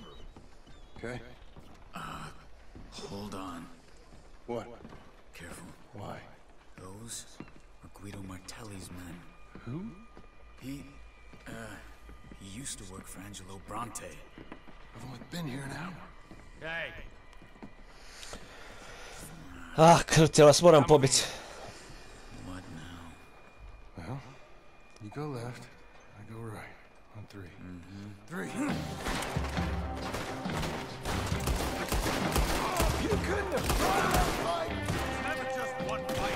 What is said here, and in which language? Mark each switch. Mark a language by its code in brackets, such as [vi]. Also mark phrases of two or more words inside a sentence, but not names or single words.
[en] Okay. Hold on. What? Careful. Why? Those are Guido Martelli's men. Who? He used to work for Angelo Bronte. I've only been here an hour. Hey! [hr] Ah, krti, vas moram pobiti. [en] What now? Well, you go left, I go right. On three. Three. You couldn't have brought that fight! It's never just one fight.